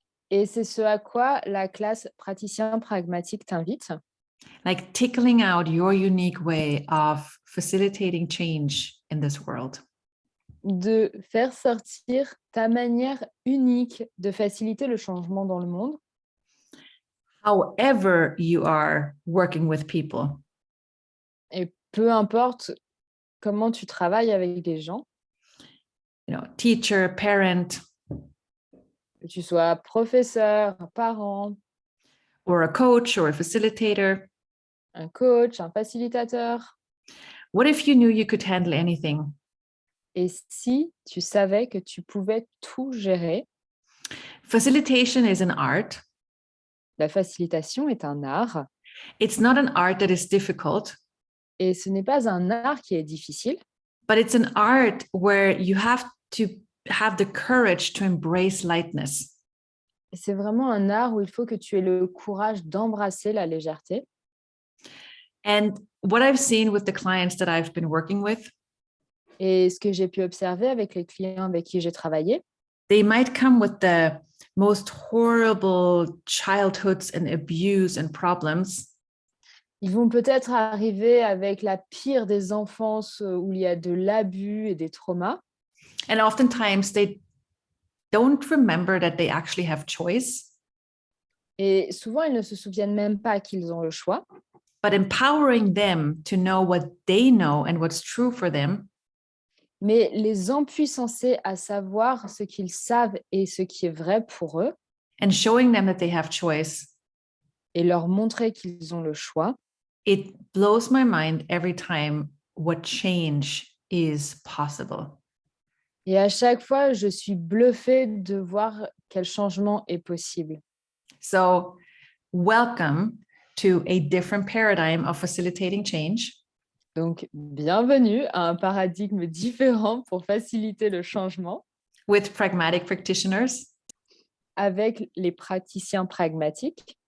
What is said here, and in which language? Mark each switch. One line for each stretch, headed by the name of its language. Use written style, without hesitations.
French: Et c'est ce à quoi la classe praticien pragmatique t'invite.
English: Like tickling out your unique way of facilitating change in this world.
French: De faire sortir ta manière unique de faciliter le changement dans le monde.
English: However you are working with people.
French: Et peu importe comment tu travailles avec des gens.
English: You know, teacher, parent.
French: Que tu sois professeur, parent.
English: Or a coach or a facilitator.
French: Un coach, un facilitateur.
English: What if you knew you could handle anything?
French: Et si tu savais que tu pouvais tout gérer?
English: Facilitation is an art.
French: La facilitation est un art.
English: It's not an art that is difficult.
French: Et ce n'est pas un art qui est difficile.
English: But it's an art where you have to have the courage to embrace lightness.
French: Et c'est vraiment un art où il faut que tu aies le courage d'embrasser la légèreté.
English: And what I've seen with the clients that I've been working with,
French: Et ce que j'ai pu observer avec les clients avec qui j'ai travaillé,
English: they might come with the most horrible childhoods and abuse and problems.
French: ils vont peut-être arriver avec la pire des enfances où il y a de l'abus et des traumas.
English: And oftentimes they don't remember that they actually have choice.
French: Et souvent, ils ne se souviennent même pas qu'ils ont le choix.
English: But empowering them to know what they know and what's true for them.
French: Mais les empuissancer à savoir ce qu'ils savent et ce qui est vrai pour eux.
English: And showing them that they have choice.
French: Et leur montrer qu'ils ont le choix.
English: It blows my mind every time what change is possible.
French: Et à chaque fois, je suis bluffée de voir quel changement est possible.
English: So, welcome to a different paradigm of facilitating change.
French: Donc, bienvenue à un paradigme différent pour faciliter le changement.
English: With pragmatic practitioners.
French: Avec les praticiens pragmatiques.